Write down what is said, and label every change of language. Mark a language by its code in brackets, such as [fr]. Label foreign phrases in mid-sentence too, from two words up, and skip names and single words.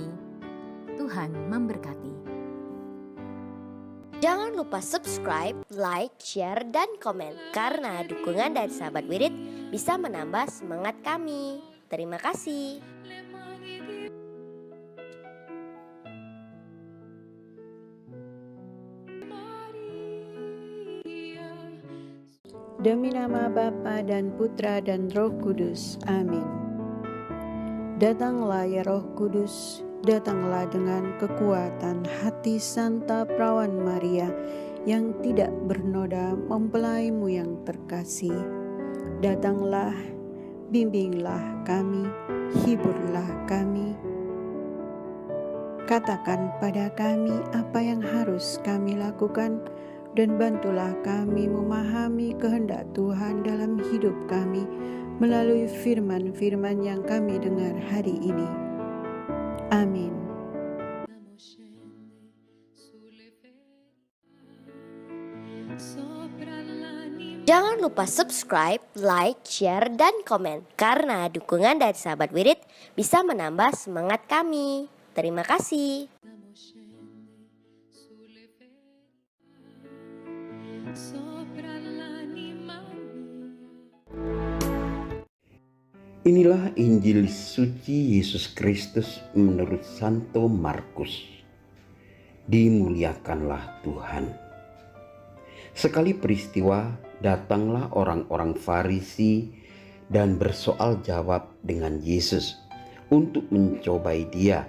[id] Tuhan memberkati. Jangan lupa subscribe, like, share, dan komen. Karena dukungan dari sahabat Wirid bisa menambah semangat kami. Terima kasih. [it] le mani di Maria. [id] Demi nama Bapa dan Putra dan Roh Kudus. Amin. Datanglah ya Roh Kudus, datanglah dengan kekuatan hati Santa Perawan Maria yang tidak bernoda mempelaimu yang terkasih. Datanglah, bimbinglah kami, hiburlah kami. Katakan pada kami apa yang harus kami lakukan, dan bantulah kami memahami kehendak Tuhan dalam hidup kami melalui firman-firman yang kami dengar hari ini. Amin. [it] Scende sulle ferite sopra l'anima. [id] Jangan lupa subscribe, like, share, dan komen. Karena dukungan dari sahabat Wirid bisa menambah semangat kami. Terima kasih. [it] Scende sulle ferite sopra l'anima mia. [id] Inilah Injil suci Yesus Kristus menurut Santo Markus. Dimuliakanlah Tuhan. Sekali peristiwa, datanglah orang-orang Farisi dan bersoal jawab dengan Yesus untuk mencobai Dia.